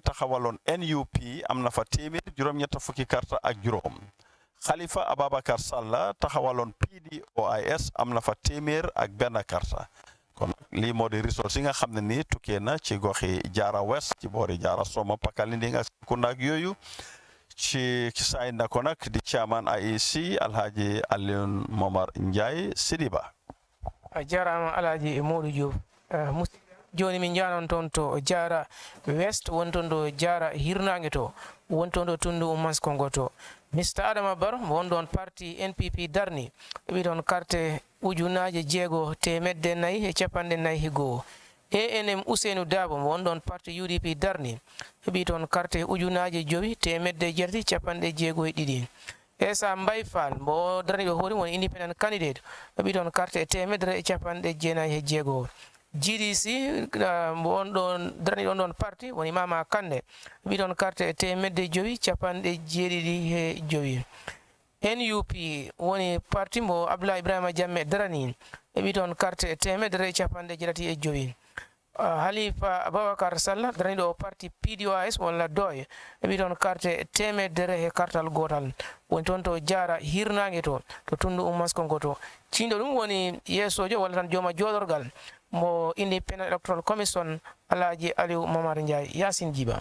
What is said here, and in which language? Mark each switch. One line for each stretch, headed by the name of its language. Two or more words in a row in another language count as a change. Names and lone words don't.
Wolof: taxawaloon NUP am na fa téeméer juróom-ñett fukki karta ak juróom Khalifa Ababakar Salla taxawaloon PDOIS am na fa téeméer ak benn karta kon lii moo di resource yi nga xam ne nii tukkee na ci goxi Jara West ci boori Jara Soma Pakalindi nga Kunda ak yooyu ci saay na ko nag di chairman IEC Alhaji Alioune Momar Njie Sidiba
Fula: jarama Alhaji Modou Diop joni min janon toon to Jara West wonton ɗo Jara hirnange to wonton ɗo tundu Umaskongo to Mr Adama Barrow won ɗon parti NPP darni ɓi ɗon carte ujunaje jeego temedde nayyi e capanɗe nayyi e goho ANM Ousseynou Dabo won ɗon parti UDP darni heɓi toon carte ujunaje jowi temedde jeetati capanɗe jeego e ɗiɗi Essa Mbay Fall mo darni ɗo hoori woni
English: independent candidate
Fula: heɓi toon carte temedere e capanɗe jeenayyi e jeegoo GDC won ɗon darni ɗon ɗon parti woni Mama Kande heɓi ɗon carte temedde jowi capanɗe jeeɗiɗi e jowi NUP woni parti mo Abdoulaye Ibrahima Jammeh darani heɓi toon carte temedere capanɗe jeetati e jowi Halifa Ababakar Sallah darani ɗo parti PDOIS walla doy heɓi toon carte temedere e kartal gotal woni toon to Jara hirnange to tundu Umaskongo to cindo ɗum woni yeesojo walla tan jooma jodorgal mo
English: Independent Electoral Commission
Fula: Alhaji Aliou Momar Njie Yasin Jiba